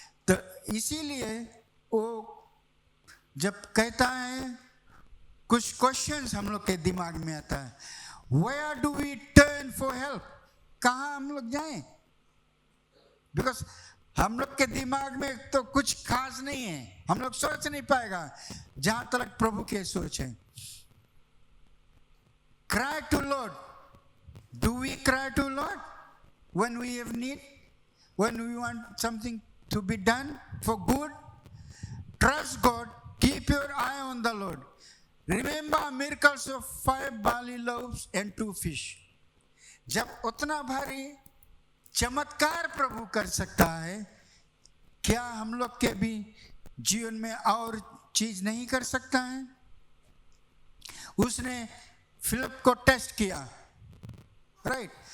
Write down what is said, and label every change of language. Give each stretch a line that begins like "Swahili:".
Hindi: तो इसीलिए वो जब कहता है, कुछ क्वेश्चंस हम लोग के दिमाग में आता है,
English: Where do we turn for help?
Hindi: कहाँ हम लोग जाएं?
English: Because
Hindi: हम लोग के दिमाग में तो कुछ खास नहीं है, हम लोग सोच नहीं पाएगा जहां तक प्रभु के सोच है।
English: Cry to Lord. Do we cry to Lord when we have need? When we want something to be done for good? Trust God. Keep your eye on the Lord. Remember miracles of 5 barley loaves and 2 fish.
Hindi: जब उतना भारी चमत्कार प्रभु कर सकता है, क्या हम लोग के भी जीवन में और चीज नहीं कर सकता है? उसने फिलिप को टेस्ट किया, राइट।